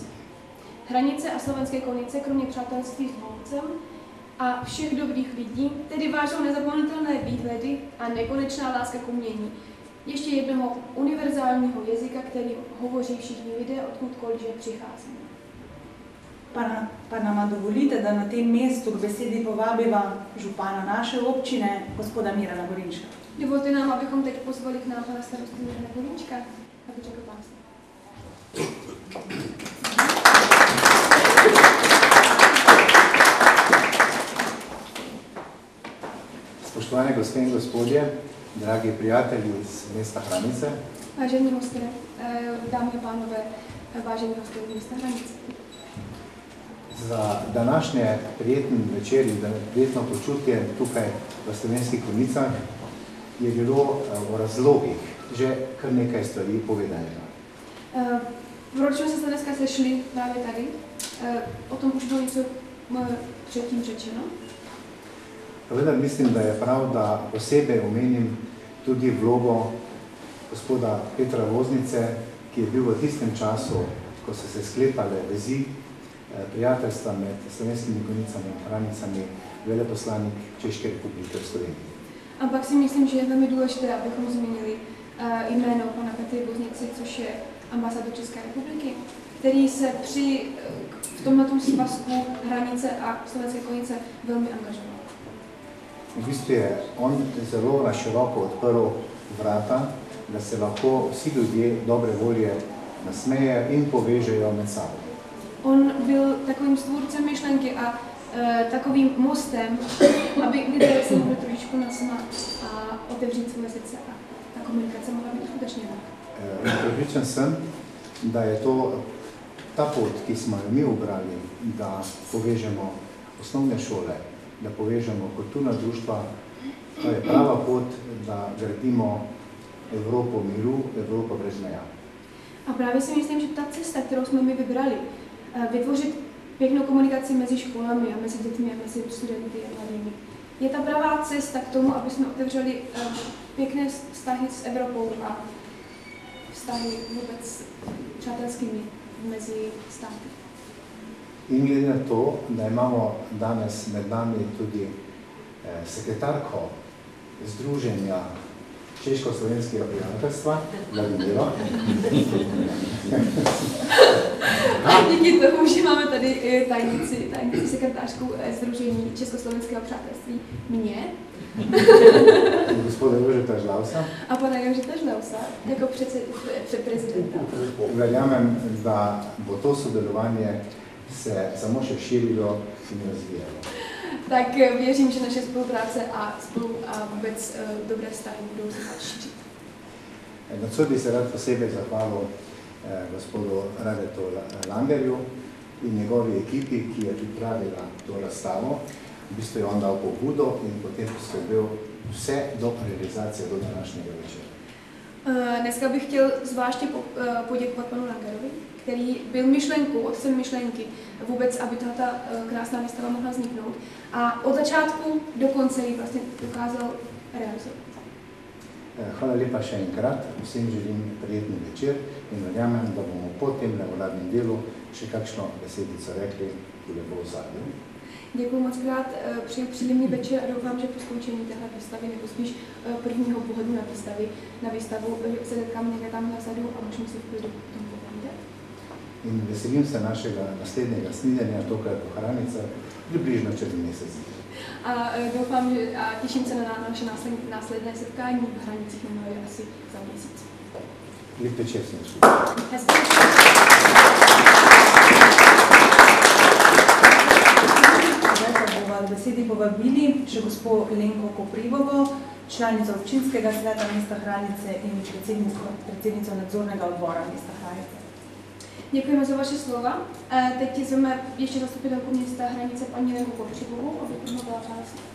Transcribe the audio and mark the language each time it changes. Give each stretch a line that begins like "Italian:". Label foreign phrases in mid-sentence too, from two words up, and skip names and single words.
Czech: Hranice a Slovenské Konice, kromě přátelství s Hlovcem a všech dobrých lidí, tedy vážou nezapomenutelné výhledy a nekonečná láska k umění. Ještě jednoho univerzálního jazyka, který hovoří všichni lidé, odkudkoliv přichází.
Slovenian: Pa nama dovolite, da na tem mestu k besedi povabiva župana naše občine, gospoda Mirana Gorinčka.
Czech: Dovolte nám, abychom teď pozvali k nám pana starostu Mirana Gorinčka, aby řekl pár slov.
Slovenian: Spoštovane gospe in gospodje, dragi prijatelji iz mesta Hranice.
Czech: Vážení hosté, dámy a pánové, vážení hosté z města Hranice.
Slovenian: Za današnje prijeten večer in prijetno počutje tukaj v Slovenskih Konicah je bilo o razlogih že kar nekaj stvari povedanega.
Czech: Proč jsme se dneska sešli právě tady? O tom už bylo něco předtím řečeno.
Slovenian: Vendar mislim, da je prav, da posebej omenim tudi vlogo gospoda Petra Voznice, ki je bil v tistem času, ko so se sklepale vezi prijateljstva med Slovenskimi Konicami in Hranicami, veleposlanik Češke republike v Sloveniji.
Czech: A pak si myslím, že je velmi důležité, abychom zmínili jméno pana Petry Voznice, což je ambasador České republiky, který se v tomto svazku Hranice a Slovenské Konice velmi angažoval.
Slovenian: V bistvu je on zelo na široko odprl vrata, da se lahko vsi ljudje dobre volje nasmeje in povežejo med sabo.
Czech: On byl takovým stvůrcem myšlenky a takovým mostem, aby lidé se mohli trošičku nasmát a otevřít svoje srdce a ta komunikace mohla být uskutečněna.
Slovenian: Prepričan sem, da je to ta pot, ki smo jo mi ubrali, da povežemo osnovne šole, da povežemo kulturna društva, to je prava pot, da gradimo Evropo miru, Evropo brez meja.
Czech: A právě si myslím, že ta cesta, kterou jsme my vybrali, vytvořit pěknou komunikaci mezi školami a mezi dětmi a mezi studenty a mladými, je ta pravá cesta k tomu, aby jsme otevřeli pěkné vztahy s Evropou a vztahy vůbec přátelskými mezi státy.
Slovenian: In glede na to, da imamo danes med nami tudi sekretarko Združenja Češko-slovenskega prijateljstva, Vladimiro.
Czech: Díky tomu, že máme tady tajnici sekretářku Združení Československého přátelství, mě.
Slovenian: Gospoda Jožeta Žlavsa.
Czech: A pana Jožeta Žlavsa, jako prezidenta.
Slovenian: Verjamem, da bo to sodelovanje se samo še širilo in razvijalo.
Czech: Tak věřím, že naše spolupráce a vůbec dobré vztahy budou se šířit.
Slovenian: Nocoj bi se rad posebej zahvalil gospodu Radetu Langerju in njegovi ekipi, ki je pripravila to razstavo. V bistvu je on dal pobudo in potem poskrbel vse do realizacije do današnjega večera.
Czech: Dneska bych chtěl zvláště poděkovat panu Langerovi, který byl myšlenkou, otcem myšlenky vůbec, aby tato krásná výstava mohla vzniknout. A od začátku do konce ji vlastně dokázal realizovat.
Slovenian: Hvala lepa še enkrat, vsem želim prijetni večer in verjamem, da bomo po tem uradnem delu še kakšno besedico rekli, ki bo v zadnju.
Czech: Děkuji moc krát, přeji příjemný večer a doufám, že po skončení téhle výstavy, nebo spíš prvního pohodu na výstavu se setkáme někde tam nazadu a můžeme si v klidu o tom povídat.
Slovenian: In veselim se našega naslednjega snidenja tukaj v Hranicah, približno čez mesec.
Czech: A doufám, že a těším se na naše následné setkání v Hranicích minulé asi za měsíc.
Slovenian: Lep večer sem V besedi povabili še gospo Lenko Koprivovo, članico občinskega sveta mesta Hranice in predsednico nadzornega odbora mesta Hranice.
Czech: Děkujeme za vaše slova. Teď zveme ještě zastupitelku města Hranice paní Lenku Kopřivovou, aby promluvila vás.